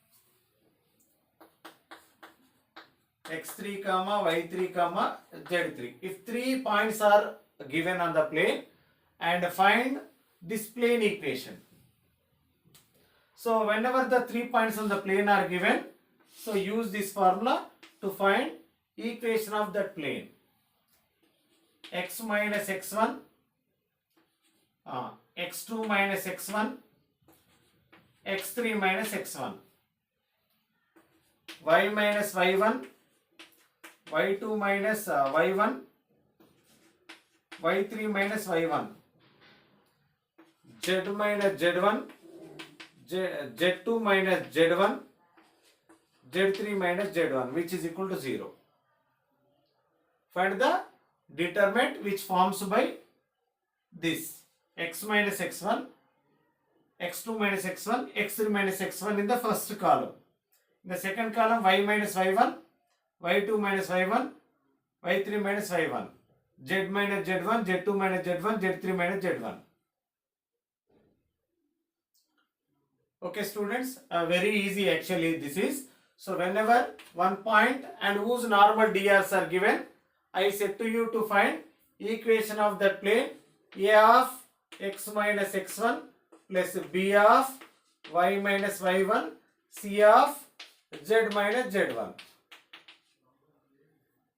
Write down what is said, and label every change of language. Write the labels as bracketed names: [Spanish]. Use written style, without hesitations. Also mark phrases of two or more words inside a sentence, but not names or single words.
[English] X3 comma Y3 comma Z3. If 3 points are given on the plane, and find this plane equation. So whenever the 3 points on the plane are given, so use this formula to find equation of that plane. X minus X1, X2 minus X1, X3 minus X1, Y minus Y1, Y2 minus Y1, Y3 minus Y1, Z minus Z1, Z2 minus Z1, Z3 minus Z1, which is equal to 0. Find the determinant which forms by this X minus X1, X2 minus X1, X3 minus X1 in the first column. In the second column, Y minus Y1, Y2 minus Y1, Y3 minus Y1, Z minus Z1, Z2 minus Z1, Z3 minus Z1. Okay, students, very easy actually this is. So whenever one point and whose normal DRs are given, I said to you to find equation of that plane. A of X minus X1 plus B of Y minus Y1, C of Z minus Z1.